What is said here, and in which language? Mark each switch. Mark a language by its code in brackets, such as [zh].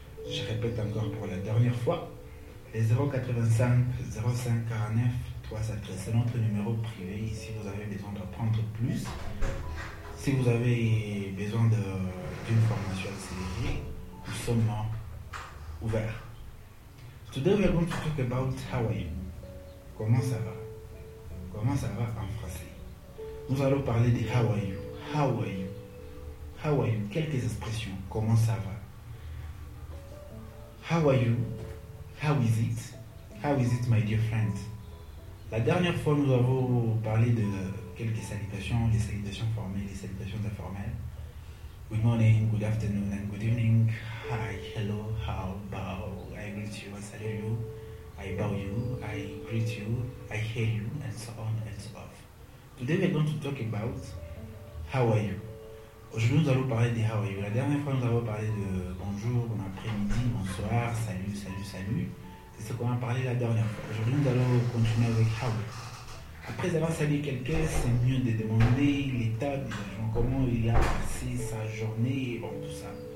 [fr] Je répète encore pour la dernière fois, 085 05 49 313. C'est notre numéro privé. Si vous avez besoin d'apprendre plus, si vous avez besoin d'une formation accélérée, nous sommes ouverts. [en] Today we are going to talk about how are you. [fr] Comment ça va? Comment ça va en français? Nous allons parler de [en] how are you. How are you? [fr] How are you? Quelques expressions. Comment ça va? [en] How are you? How is it? How is it, my dear friend? [fr] La dernière fois, nous avons parlé de quelques salutations, les salutations formelles, les salutations informelles. [en] Good morning, good afternoon, and good evening. Hi, hello, how, bow, I greet you, I salute you, I bow you, I greet you, I hail you, and so on and so forth. Today, we're going to talk about how are you. [fr] Aujourd'hui, nous allons parler de [en] how are you. [fr] La dernière fois, nous avons parlé de bonjour, bon après-midi, bonsoir, salut, salut, salut. C'est ce qu'on a parlé la dernière fois. Aujourd'hui, nous allons continuer avec how. Après avoir salué quelqu'un, c'est mieux de demander l'état de la gens, comment il a passé sa journée, et bon, tout ça.